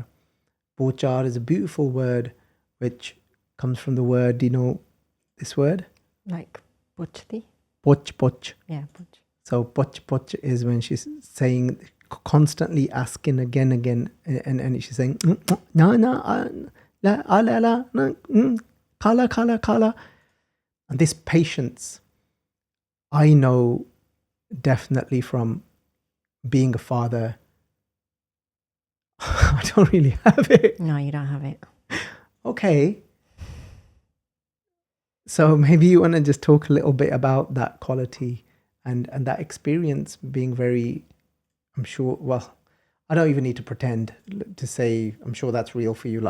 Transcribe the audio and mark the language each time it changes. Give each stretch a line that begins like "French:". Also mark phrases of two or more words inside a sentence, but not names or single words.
English: Bochar is a beautiful word which comes from the word, do you know this word? Like pochti? Poch. Yeah, poch. So poch is when she's saying, constantly asking again, and she's saying, na, la, kala. And this patience, I know definitely from being a father, I don't really have it. No, you don't have it. Okay. So maybe you want to just talk a little bit about that quality and that experience being very, I'm sure, well, I don't even need to pretend to say, I'm sure that's real for you.